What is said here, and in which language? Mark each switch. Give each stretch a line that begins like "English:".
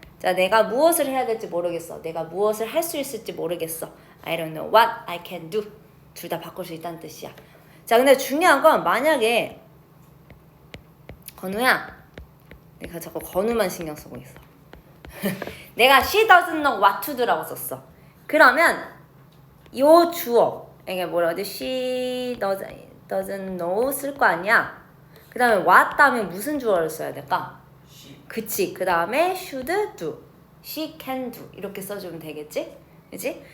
Korean: 자, 내가 무엇을 해야 될지 모르겠어. 내가 무엇을 할 수 있을지 모르겠어.
English: I don't know what I can do.
Korean: 둘 다 바꿀 수 있다는 뜻이야. 자, 근데 중요한 건 만약에 건우야, 내가 자꾸 건우만 신경 쓰고 있어. 내가
English: she doesn't know what to do
Korean: 라고 썼어. 그러면 요 주어, 이게 뭐라 하지?
English: she doesn't know
Korean: 쓸 거 아니야? 그 다음에 what 다음에 무슨 주어를 써야 될까? 그치.
English: 그 다음에 should do, she can do
Korean: 이렇게 써주면 되겠지? 그치?